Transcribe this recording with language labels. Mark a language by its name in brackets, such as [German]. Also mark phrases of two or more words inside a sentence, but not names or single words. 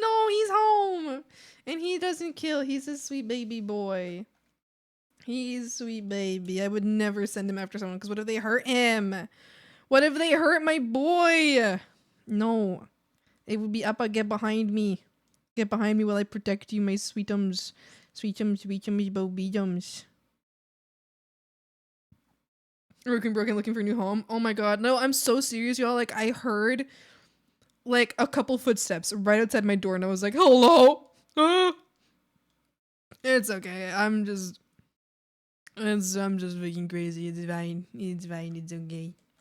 [English] No, he's home. And he doesn't kill. He's a sweet baby boy. He's sweet baby. I would never send him after someone because what if they hurt him? What if they hurt my boy? No. It would be Appa, get behind me. Get behind me while I protect you, my sweetums. Sweetums, sweetums, bobidums. Broken looking for a new home. Oh my god. No, I'm so serious, y'all. Like, I heard like a couple footsteps right outside my door and I was like, hello? It's okay. I'm just freaking crazy. It's fine. It's fine. It's okay.